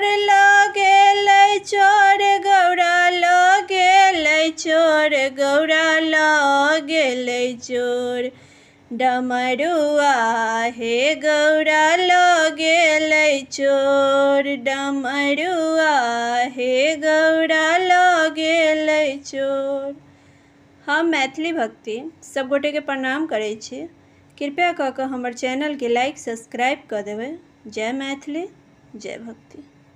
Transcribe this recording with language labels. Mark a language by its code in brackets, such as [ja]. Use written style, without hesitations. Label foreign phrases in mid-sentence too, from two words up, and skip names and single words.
[mai] लागेल चोर गौरा लागेल चोर गौरा लागेल चोर। डमरुआ हे गौरा लागेल चोर। डमरुआ हे गौरा लागेल चोर। हम मैथिली भक्ति सब गोटे के प्रणाम करै छी। कृपया कऽ कऽ हमर चैनल के [en] like subscribe [mai] कऽ देबै। जय मैथिली जय भक्ति।